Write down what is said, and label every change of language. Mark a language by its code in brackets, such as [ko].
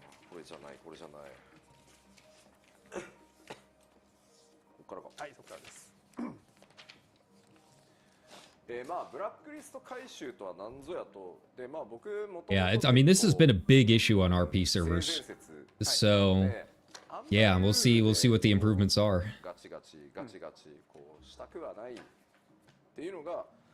[ja] これじゃない、これじゃない。ここからか。はい、そこからです。まあブラックリスト回収とは何ぞやと。で、まあ僕も。 [en] Yeah, I mean, this has been a big issue on RP servers. So, yeah, we'll see what the improvements are. [ja] ガチガチこうしたくはないっていうのが。